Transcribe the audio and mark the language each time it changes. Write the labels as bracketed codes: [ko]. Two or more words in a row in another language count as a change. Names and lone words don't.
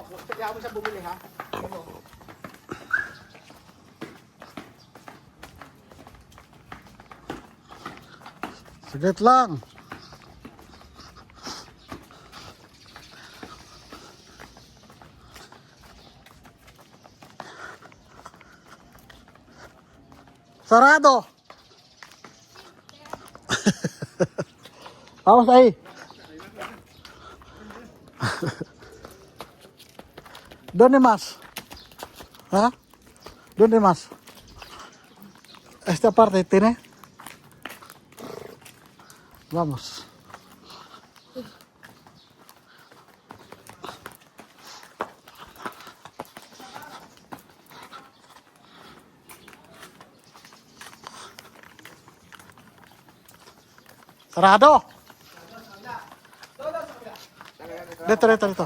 [tl] Yaman siya bumili ha? Tayo mo. Saglit lang. Sarado. [es] Vamos ahí. ¿Dónde más? ¿Ah? ¿Dónde más? Esta parte tiene. Vamos. [tl] Sarado. Dito.